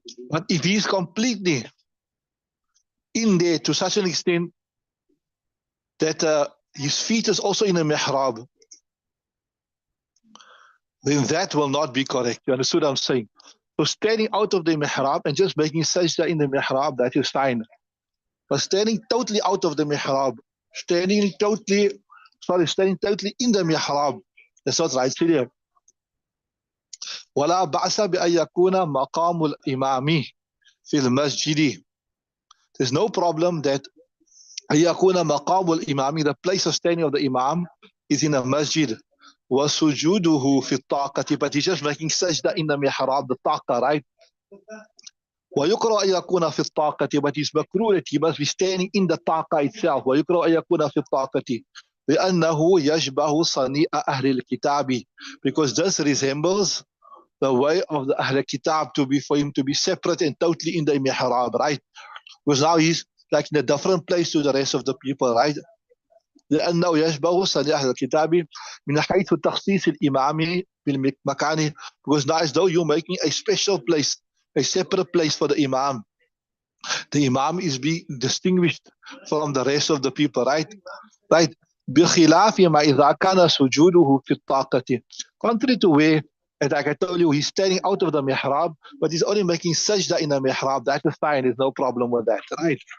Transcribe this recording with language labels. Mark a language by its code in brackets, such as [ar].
[en] But if he's completely in there to such an extent that his feet is also in a mihrab, then that will not be correct. You understood what I'm saying? So standing out of the mihrab and just making sajda in the mihrab, that is fine. But standing totally out of the mihrab, standing totally standing totally in the mihrab. That's what's right here. [ar] ولا بأس بأن يكون مقام الإمام في المسجد. [en] There's no problem that [ar] أن يكون مقام الإمام, [en] the place of standing of the imam, is in a masjid. [ar] وسجوده في الطاقة, [en] but he's just making sajda in the mihrab, the taqa, right? [ar] ويقرأ أن يكون في الطاقة, [en] but it's makruh that he must be standing in the taqa itself. [ar] ويقرأ أن يكون في الطاقة لأنه يشبه صنيع أهل الكتاب, [en] because this resembles the way of the Ahl Kitab, to be for him to be separate and totally in the mihrab, right? Because now he's like in a different place to the rest of the people, right? [ar] لأنه يشبه صنيع أهل الكتاب من حيث تخصيص الإمام بالمكان, [en] because now as though you're making a special place, a separate place for the imam. The imam is being distinguished from the rest of the people, right? Right. [ar] بخلاف ما إذا كان سجوده في الطاقة. [en] Contrary to where, like I told you, he's standing out of the mihrab, but he's only making sajda in the mihrab. That is fine. There's no problem with that, right?